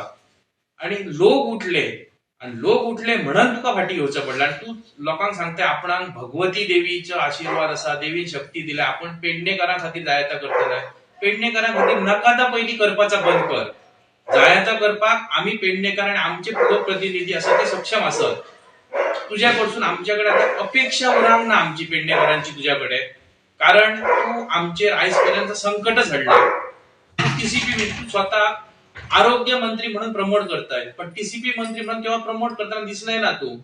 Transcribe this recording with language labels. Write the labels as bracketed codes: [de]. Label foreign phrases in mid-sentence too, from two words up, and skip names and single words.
[kok] आणि लोक उठले म्हणून तुका फाटी घेवचं पडलं. आणि तू लोकांक सांगता आपणाक भगवती देवीचो आशीर्वाद असा, देवी शक्ती दिला, आपण पेडणेकारां खातीर जायता करतले. पेडणेकारां खातीर नकाता पहिली करपाचा बंद कर. जायता करपाक आम्ही पेडणेकार आणि आमचे लोकप्रतिनिधी असं ते सक्षम असत. तुझ्याकडसून आमच्याकडे आता अपेक्षा उरांक ना आमची पेडणेकरांची तुझ्याकडे. कारण तू आमचे आजपर्यंत संकटच हाडला. [mr] टीसीपी तू स्वतः आरोग्य मंत्री म्हणून प्रमोट करताय, पण टीसीपी मंत्री म्हणून केव्हा प्रमोट करताना दिसलाय ना तू.